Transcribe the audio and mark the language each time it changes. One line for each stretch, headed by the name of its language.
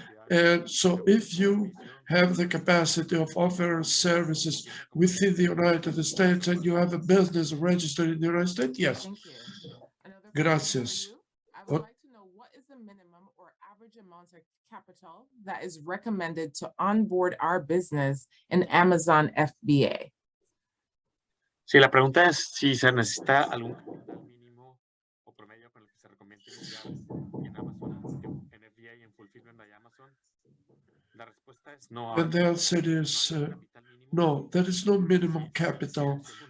English: And so if you have the capacity of offering services within the United States and you have a business registered in the United States, yes. Thank you. Another question
Spanish: Gracias.
English: for you. I would What- like to know what is the minimum or average amount of capital that is recommended to onboard our business in Amazon FBA?
Spanish: Sí, la pregunta es si se necesita algún capital mínimo o promedio con el que se recomienda iniciar en Amazon, en FBA y en Fulfillment by Amazon. La respuesta es no.
English: And the answer is no, there is no minimum capital.